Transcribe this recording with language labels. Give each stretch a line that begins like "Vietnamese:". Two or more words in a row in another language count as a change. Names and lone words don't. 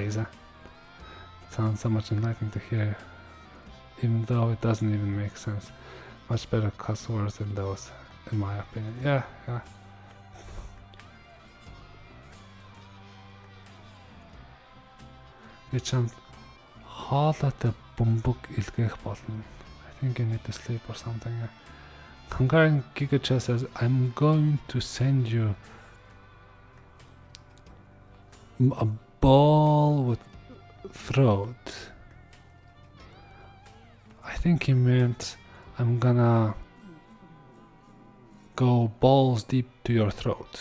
English: It sounds so much enlightening to hear, even though it doesn't even make sense. Much better cuss words than those, in my opinion. Yeah. It's
Mongolian: хоолойтой бөмбөг илгээх болно.
English: I think you need to sleep or something. Hungarian Gigacha says, I'm going to send you a ball with throat. I think he meant I'm gonna go balls deep to your throat.